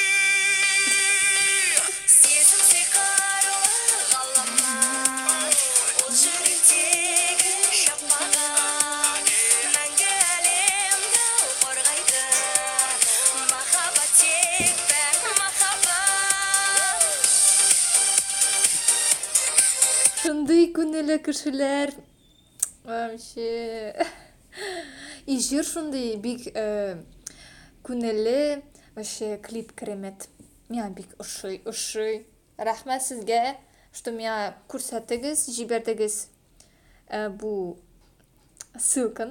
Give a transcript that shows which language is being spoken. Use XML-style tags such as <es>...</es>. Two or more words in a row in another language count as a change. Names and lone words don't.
<kk>Сезім сиқырлы ғаламат, ол жүректегі шапағат, мәңгі әлемді қорғайды. Махаббат тек пәк махаббат.</kk> <tt>Шундай күнеле кешеләр.</tt> <ru>Вообще.</ru> <tt>И жир шундай бик күнеле, вообще клип керемет. Миңа бик ошый. Рәхмәт сезгә, что миңа күрсәттегез, җибәрдегез бу ссылканы.</tt>